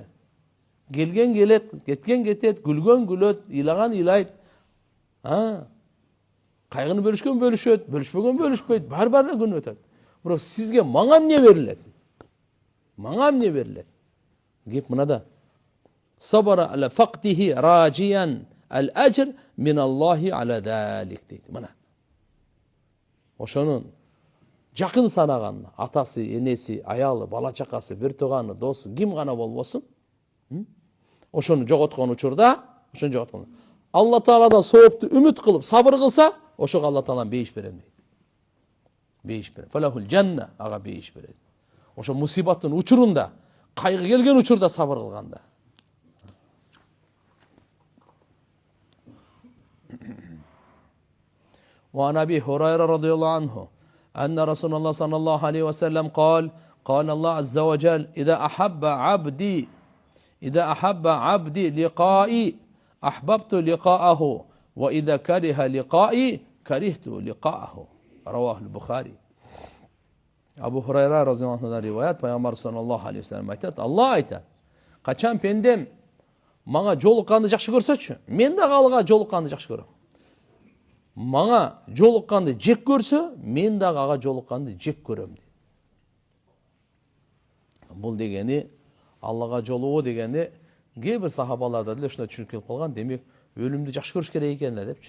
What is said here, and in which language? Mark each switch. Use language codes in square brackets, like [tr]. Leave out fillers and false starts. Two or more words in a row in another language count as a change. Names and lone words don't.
[ky] Келген келет, кеткен кетет, күлгөн күлөт, ыйлаган ыйлайт. Кайгыны бөлүшкөн бөлүшөт, бөлүшпөгөн бөлүшпөйт, бар-бар эле күн өтөт. Бирок сизге мага эмне берилет? Мага эмне берилет? Кеп мынада. [ar] صبر على فقده راجيا الأجر من الله على ذلك дейт. Мына. [ky] Ошонун жакын санаган атасы, энеси, аялы, бала чакасы, бир тууганы, досу, ким гана болбосун, ошону жоготкон учурда, Алла Тааладан соопту үмүт кылып, сабыр кылса, ошого Алла Таалам бейиш берем дейт. Бейиш берем. [ar] فله الجنة, [ky] ага бейиш берет. Ошо мусибаттын учурунда, кайгы келген учурда сабыр кылганда. [ar] وعن أبي هريرة رضي الله عنه أن رسول الله صلى الله عليه وسلم قال الله عز وجل إذا أحب عبدي لقائي أحببت لقاءه وإذا كره لقائي كرهت لقاءه. رواه البخاري. [tr] Abu Hurayra radıyallahu anh'dan rivayet, Peygamber sallallahu aleyhi ve sellem [ky] aytат, Allah aytат, качан пендем мага жолукканды жакшы көрсөчү, мен дагы алга жолукканды жакшы көрөм. Мага жолукканды жек көрсө, мен дагы ага жолукканды жек көрөм. Бул дегени Аллага жолугуу дегенде кээ бир сахабаларда деле ушундай түшүнүк келип калган, демек өлүмдү жакшы көрүш керек экен эле депчи.